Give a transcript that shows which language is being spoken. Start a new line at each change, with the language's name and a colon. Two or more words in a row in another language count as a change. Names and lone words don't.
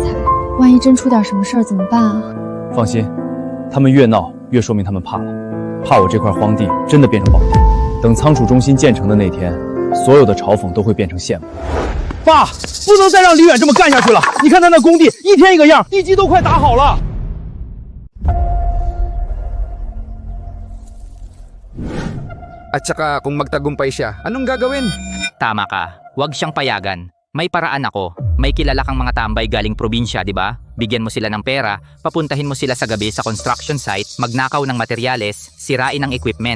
Chinese: 万一真出点什么事儿怎么办啊？放心，他们越闹越说明他们怕了，怕我这块荒地真的变成宝地。等仓储中心建成的那天，所有的嘲讽都会变成羡慕。爸，不能再让李远这么干下去了！你看他那工地一天一个样，地基都快打好了。
Filipino: At saka kung magtagumpay siya, anong gagawin? Tama ka, huwag siyang payagan. May paraan ako. May kilala kang mga tambay galing probinsya, di ba? Bigyan mo sila ng pera, papuntahin mo sila sa gabi sa
English: construction site,
Filipino: magnakaw ng materyales, sirain ang equipment.